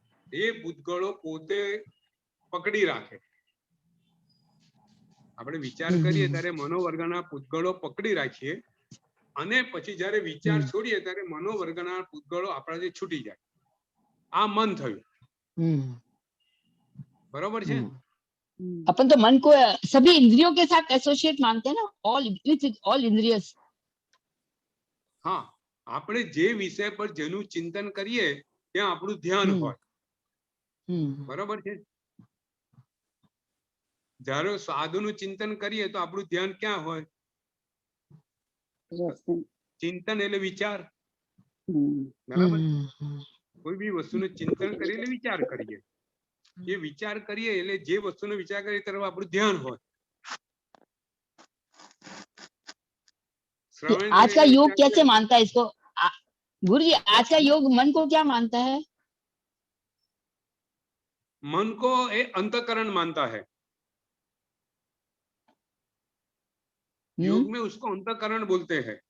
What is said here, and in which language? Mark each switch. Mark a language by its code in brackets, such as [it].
[gu] એ પૂતગળો પોતે પકડી રાખે. આપણે વિચાર કરીએ ત્યારે મનોવર્ગના પૂતગળો પકડી રાખીએ અને પછી જયારે વિચાર છોડીએ ત્યારે મનોવર્ગના પૂતગળો આપણાથી છૂટી જાય. આ મન થયું. બરોબર છે. [hi] अपन तो मन को सभी इंद्रियों के साथ एसोसिएट मानते हैं ना, [en] All with all इंद्रियस. [gu] હા, આપણે જે વિષય પર જેનું ચિંતન કરીએ ત્યાં આપણું ધ્યાન હોય. બરાબર છે? જ્યારે સાધુનું ચિંતન કરીએ તો આપણું ધ્યાન ક્યાં હોય? ચિંતન એટલે વિચાર. બરાબર? કોઈ બી વસ્તુનું ચિંતન કરીએ એટલે વિચાર કરીએ. એ વિચાર કરીએ એટલે જે વસ્તુનો વિચાર કરીએ તરફ આપણું ધ્યાન હોય. [hi] आज का योग कैसे मानता है इसको? गुरु जी, आज का योग मन को क्या मानता है? मन को ये अंतःकरण मानता है. योग में उसको अंतःकरण बोलते हैं.